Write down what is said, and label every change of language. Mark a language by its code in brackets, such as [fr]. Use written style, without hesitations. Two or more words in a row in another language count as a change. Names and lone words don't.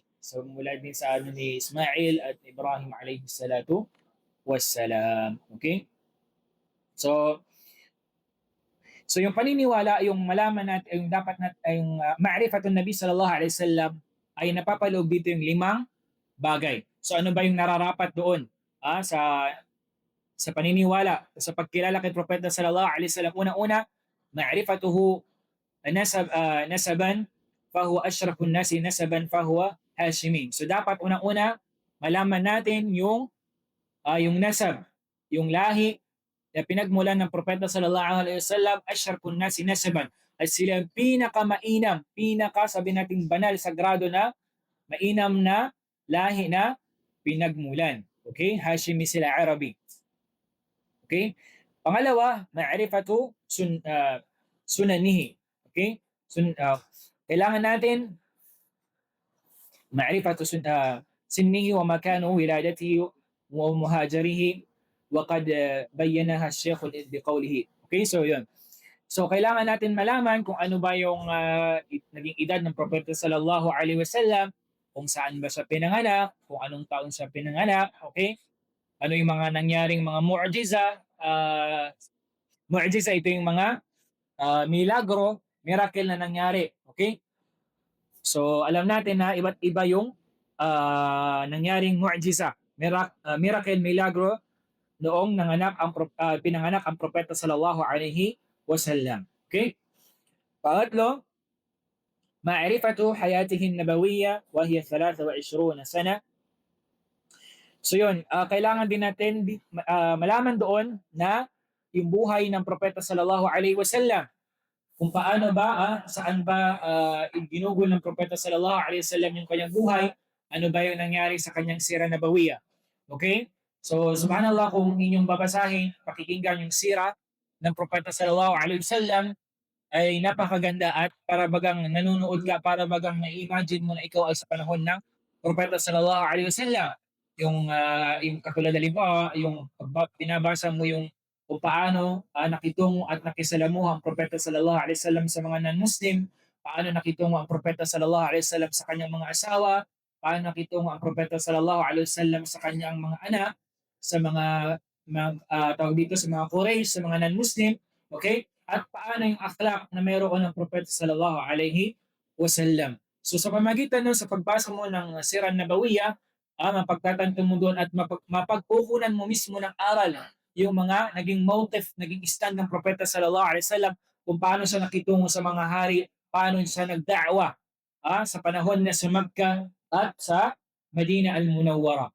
[tl] So mula din sa ni Ismail at Ibrahim [ar] عليه الصلاة والسلام. [tl] Okay? So yung paniniwala, yung malaman natin, yung dapat natin, yung [ar] معرفة النبي صلى الله عليه وسلم [tl] ay napapaloob dito yung 5 bagay. So ano ba yung nararapat doon sa paniniwala, sa pagkilala kay Propeta [ar] صلى الله عليه وسلم? Una-una, معرفته نسبا فهو أشرف الناس نسبا فهو هاشمي. [tl] So dapat unang-una malaman natin yung nasab, yung lahi na pinagmulan ng Propeta [ar] صلى الله عليه وسلم، أشرف الناس نسبا. [tl] At sila ang pinakamainam, sabi nating banal, sagrado na mainam na lahi na pinagmulan. Okay? Hashimi sila, Arabi. Okay? [ar] Pangalawa, معرفة سننه. [tl] Okay? Kailangan natin [ar] معرفة سنه ومكان ولادته ومهاجره وقد بينها الشيخ بقوله. [tl] Okay? So yun. So kailangan natin malaman kung ano ba yung naging edad ng Propeta [ar] صلى الله عليه وسلم, [tl] kung saan ba siya pinanganak, kung anong taon siya pinanganak, okay? Ano yung mga nangyaring mga mu'jiza. Mu'jiza, ito yung mga milagro, miracle na nangyari. Okay? So alam natin na iba't iba yung nangyaring mu'jiza, miracle, milagro noong pinanganak ang Propeta [ar] صلى الله عليه وسلم. [tl] Okay? [ar] Pangatlo, معرفة حياته النبوية وهي 23 سنة. [tl] So yun, kailangan din natin malaman doon na yung buhay ng Propeta [ar] صلى الله عليه وسلم, [tl] kung paano ba, saan ba ginugol ng Propeta [ar] صلى الله عليه وسلم [tl] yung kanyang buhay, ano ba yung nangyari sa kanyang [ar] سيرة نبوية. [tl] Okay? So subhanallah, kung inyong babasahin, pakikinggan yung sira ng Propeta [ar] صلى الله عليه وسلم, [tl] ay napakaganda at para bagang nanonood ka, para bagang na-imagine mo na ikaw ay sa panahon ng Propeta [ar] صلى الله عليه وسلم. [tl] Yung katulad halimbawa, yung binabasa mo yung kung paano nakitungo at nakisalamuha ang Propeta [ar] صلى الله عليه وسلم [tl] sa mga non-Muslim, paano nakitungo ang Propeta [ar] صلى الله عليه وسلم [tl] sa kanyang mga asawa, paano nakitungo ang Propeta [ar] صلى الله عليه وسلم [tl] sa kanyang mga anak, sa mga tawag dito, sa mga Quraysh, sa mga non-Muslim, okay? At paano yung akhlak na mayroon ng Propeta [ar] صلى الله عليه وسلم. [tl] So sa pamagitan nun, sa pagbasa mo ng [ar] سيرة نبوية, [tl] mapagtatanto mo doon at mapagkukunan mo mismo ng aral yung mga naging motive, naging stand ng Propeta [ar] صلى الله عليه وسلم, [tl] kung paano siya nakitungo sa mga hari, paano siya nagda'wa sa panahon na sa Makkah at sa Madina al-Munawwara.